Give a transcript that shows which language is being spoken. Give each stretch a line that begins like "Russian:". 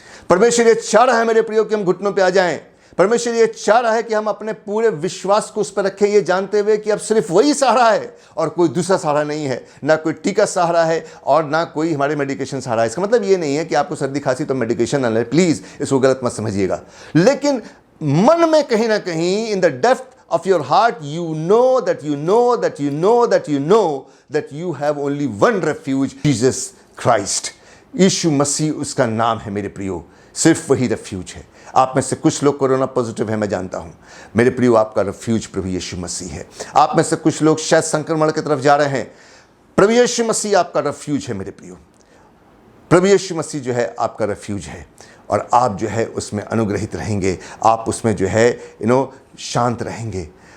Hindi: परमेश्वर ये चाह रहा है मेरे प्रियो कि हम घुटनों पे आ जाएं। परमेश्वर ये चाह रहा है कि हम अपने पूरे विश्वास को उस पर रखें, ये जानते हुए कि अब सिर्फ वही सहारा है और कोई दूसरा सहारा नहीं है। ना कोई टीका सहारा है और ना कोई हमारे मेडिकेशन सहारा है। इसका मतलब ये नहीं है कि आपको सर्दी खांसी तो मेडिकेशन ना ले, प्लीज़ इसको गलत मत समझिएगा। लेकिन मन में कहीं ना कहीं,
English: In the depth of your heart, you know that you know that you know that you know that you have only one refuge, Jesus Christ।
Hindi: यीशु मसीह उसका नाम है मेरे प्रियो, सिर्फ वही रेफ्यूज है। आप में से कुछ लोग कोरोना पॉजिटिव है, मैं जानता हूं मेरे प्रियो, आपका रेफ्यूज प्रभु यीशु मसीह है। आप में से कुछ लोग शायद संक्रमण की तरफ जा रहे हैं, प्रभु यीशु मसीह आपका रेफ्यूज है मेरे प्रियो। प्रभु यीशु मसीह जो है आपका रेफ्यूज है और आप जो है उसमें अनुग्रहित रहेंगे, आप उसमें जो है शांत रहेंगे।